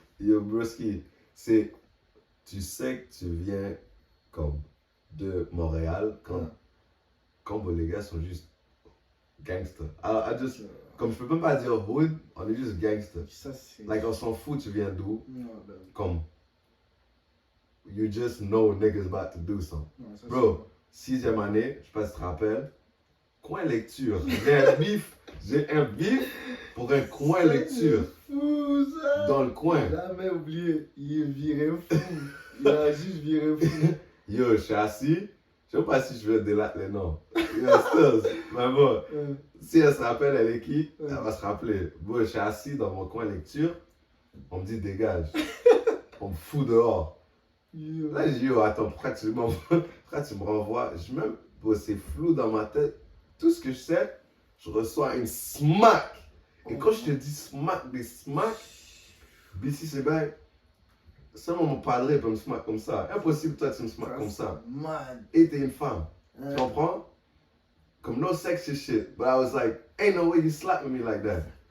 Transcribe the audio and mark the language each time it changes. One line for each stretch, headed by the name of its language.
French: Yo, broski, c'est. Tu sais que tu viens comme de Montréal quand les gars sont juste gangsters. Comme je peux même pas dire hood, on est juste gangsters. Ça, c'est. Like, on s'en fout, tu viens d'où. Non, ben, Comme.
English: You just know niggas about to do something.
French: non, ça, Bro, 6e année, je sais pas si tu te rappelles. Coin lecture. J'ai un bif pour un coin c'est lecture. fou, ça. Dans le coin. Jamais oublié, il est viré fou. Il a juste viré fou. Yo, je suis assis. Je sais pas si je vais délater les noms. Yo, Stills, mais bon, si elle se rappelle, elle est qui? Elle va se rappeler. Bon, je suis assis dans mon coin lecture. On me dit dégage. On me fout dehors. Là, je dis, yo, attends, pourquoi tu me renvoies? Même, bon, c'est flou dans ma tête. Tout ce que je sais, je reçois une smack. Et quand je te dis smack, des smacks, BC, c'est bien. Seulement mon padre peut me smack comme ça. Impossible, toi, tu me smack comme ça. Man. Et t'es une femme. Tu comprends? Comme
English: no sexy shit. But I was like, ain't no way you slapping me like that.